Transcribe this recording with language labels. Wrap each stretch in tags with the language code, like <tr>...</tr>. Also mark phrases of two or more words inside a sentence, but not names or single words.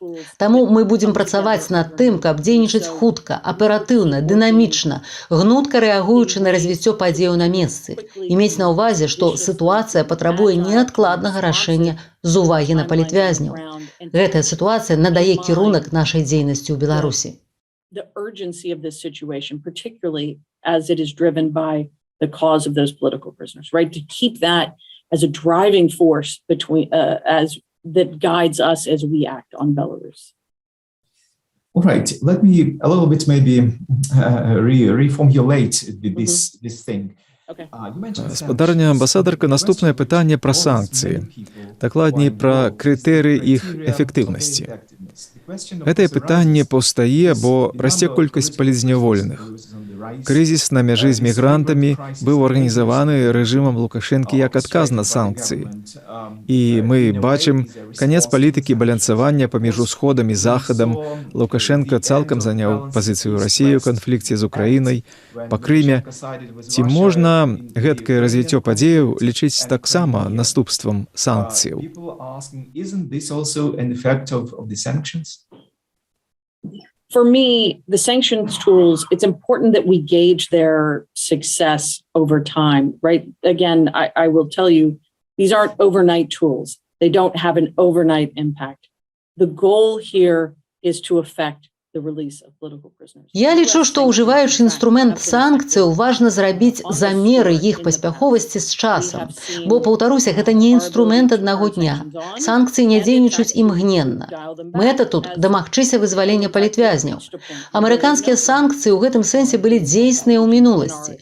<be>Таму мы будзем працаваць над тым, каб дзейнічаць хутка, аператыўна, дынамічна, гнутка рэагуючы на развіццё падзеяў на месцы. І мець на ўвазе, што сітуацыя патрабуе неадкладнага рашэння з увагі на палітвязняў. Гэтая сітуацыя надае кірунак нашай дзейнасці ў Беларусі.</be> <en>The urgency of this situation, particularly as it is driven by the cause of those political prisoners, right? To keep that as a driving force between, as that guides us as we act on Belarus. All right, let me a little bit maybe reformulate this thing.</en> <be>Спадарня амбасадарка, наступнае пытанне пра санкцыі. Дакладней, пра крытэрыі іх эфектыўнасці. Гэтае пытанне паўстае, бо расце колькасць палітзняволеных. Крызіс на мяжы з мігрантамі быў арганізаваны рэжымам Лукашэнкі як адказ на санкцыі. І мы бачым канец палітыкі балянсавання паміж усходам і захадам. Лукашенко цалкам заняў пазіцыю Расіі ў канфлікце з Украінай, па Крыме. Ці можна гэткае развіццё падзеяў лічыць таксама наступствам санкцыяў?</be> <en>For me, the sanctions tools, it's important that we gauge their success over time, right? Again, I will tell you, these aren't overnight tools. They don't have an overnight impact. The goal here is to affect the release of political prisoners.</en> <be>Я лічу, што ўжываючы інструмент санкцыяў, важна зрабіць замеры іх паспяховасці з часам. Бо, паўтаруся, гэта не інструмент аднаго дня. Санкцыі не дзейнічаюць імгненна. Мэта тут дамагчыся вызвалення палітвязняў. Амерыканскія санкцыі ў гэтым сэнсе былі дзейсныя ў мінуласці.</be>